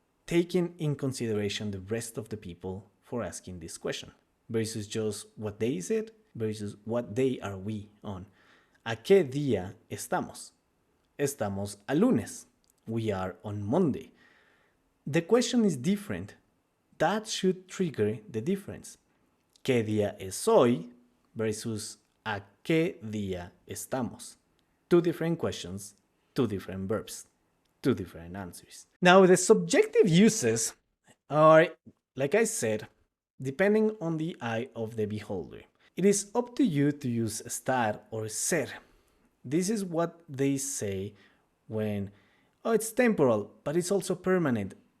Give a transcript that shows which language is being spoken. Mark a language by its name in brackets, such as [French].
[English] taking in consideration the rest of the people for asking this question versus just what day is it versus what day are we on. [Spanish] ¿A qué día estamos? Estamos a lunes. [English] We are on Monday. The question is different. That should trigger the difference. [Spanish] ¿Qué día es hoy versus ¿a qué día estamos? [English] Two different questions, two different verbs, two different answers. Now, the subjective uses are, like I said, depending on the eye of the beholder. It is up to you to use estar or ser. This is what they say when, oh, it's temporal, but it's also permanent.